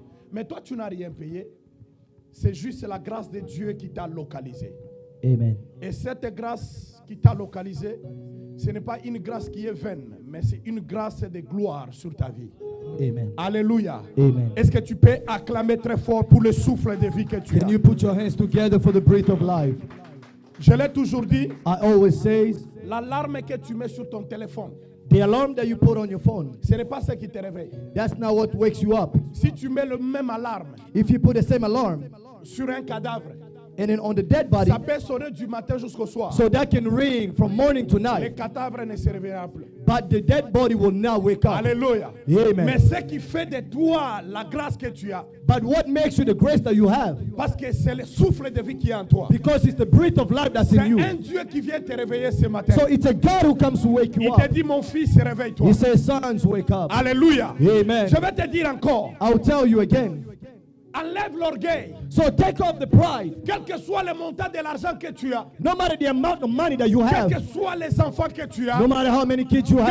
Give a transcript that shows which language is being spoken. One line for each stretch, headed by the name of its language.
French: Mais toi, tu n'as rien payé. C'est juste la grâce de Dieu qui t'a localisé. Amen. Et cette grâce qui t'a localisé, ce n'est pas une grâce qui est vaine, mais c'est une grâce de gloire sur ta vie. Amen. Alléluia. Amen. Est-ce que tu peux acclamer très fort pour le souffle de vie que tu as?
English: Can you put your hands together for the breath of life?
French: Je l'ai toujours dit.
English: I always say,
French: l'alarme que tu mets sur ton téléphone,
English: the alarm that you put on your phone,
French: ce n'est pas ce qui te réveille.
English: that's not what wakes you up.
French: Si tu mets le même alarme
English: If you put the same alarm
French: sur un cadavre,
English: And then on the dead body,
French: ça peut sonner du matin jusqu'au soir.
English: so that can ring from morning to
French: Les
English: night.
French: cadavres ne se réveilleront plus.
English: But the dead body will now wake up.
French: Alléluia. Amen. Mais ce qui fait de toi la grâce que tu as,
English: But what makes you the grace that you have?
French: parce que c'est le souffle de vie qui est en toi.
English: Because it's the breath of life that's
French: C'est
English: in you.
French: un Dieu qui vient te réveiller ce matin.
English: So it's a God who comes to wake you
French: Il te
English: up.
French: dit, mon fils, réveille-toi.
English: He says, sons, wake up.
French: Alléluia. Amen. Je vais te dire encore,
English: I'll tell you again.
French: enlève l'orgueil.
English: So take off the pride.
French: Quel que soit le montant de l'argent que tu as,
English: No matter the amount of money that you
French: quels
English: have,
French: que soient les enfants que tu as,
English: no matter how many kids you